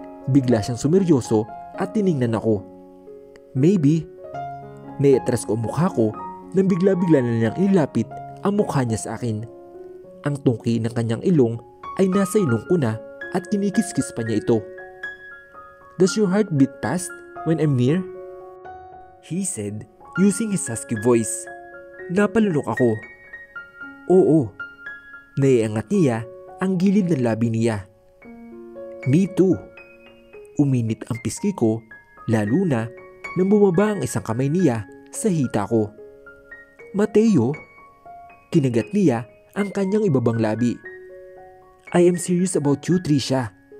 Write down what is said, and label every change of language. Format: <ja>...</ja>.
<tl>Bigla siyang sumeryoso at tiningnan ako.</tl> <en>"Maybe."</en> <tl>Naiatras ko ang mukha ko nang bigla-bigla na niyang ilapit ang mukha niya sa akin. Ang tungki ng kanyang ilong ay nasa ilong ko na at kinikiskis pa niya ito.</tl> <en>"Does your heart beat fast when I'm near?" he said using his husky voice.</en> <tl>Napalunok ako. "Oo." Naiangat niya ang gilid ng labi niya.</tl> <en>"Me too."</en> <tl>Uminit ang pisngi ko, lalo na nang bumaba ang isang kamay niya sa hita ko. "Mateo?" Kinagat niya ang kanyang ibabang labi.</tl> <en>"I am serious about you, Trisha.</en>